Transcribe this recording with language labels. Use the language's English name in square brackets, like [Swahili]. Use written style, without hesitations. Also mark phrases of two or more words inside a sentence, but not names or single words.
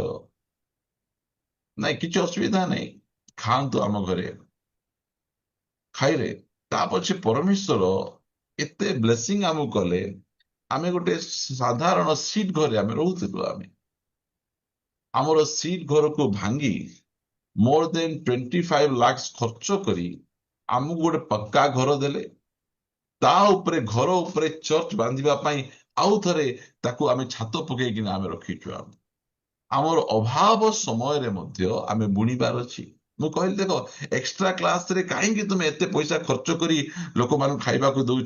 [Odia] ନାଇଁ, କିଛି ଅସୁବିଧା ନାହିଁ, ଖାଆନ୍ତୁ ଆମ ଘରେ। ଖାଇଲେ ତା ପଛେ ପରମେଶ୍ୱର ଏତେ ବ୍ଲେସିଂ ଆମକୁ କଲେ। ଆମେ ଗୋଟେ ସାଧାରଣ ସିଟ୍ ଘରେ ଆମେ ରହୁଥିଲୁ। ଆମର ସିଟ୍ ଘରକୁ ଭାଙ୍ଗି [English] more than 25 lakhs [Odia] ଖର୍ଚ୍ଚ କରି ଆମକୁ ଗୋଟେ ପକ୍କା ଘର ଦେଲେ। ତା ଉପରେ ଘର ଉପରେ ଚର୍ଚ୍ଚ ବାନ୍ଧିବା ପାଇଁ ଆଉ ଥରେ ତାକୁ ଆମେ ଛାତ ପକେଇକିନା ଆମେ ରଖିଛୁ। ଆମର ଅଭାବ ସମୟରେ ମଧ୍ୟ ଆମେ ବୁଣିବାର ଅଛି। ମୁଁ କହିଲି, ଦେଖ, [English] extra class [Odia] କାହିଁକି ତୁମେ ଏତେ ପଇସା ଖର୍ଚ୍ଚ କରି ଲୋକମାନଙ୍କୁ ଖାଇବାକୁ ଦଉଛ?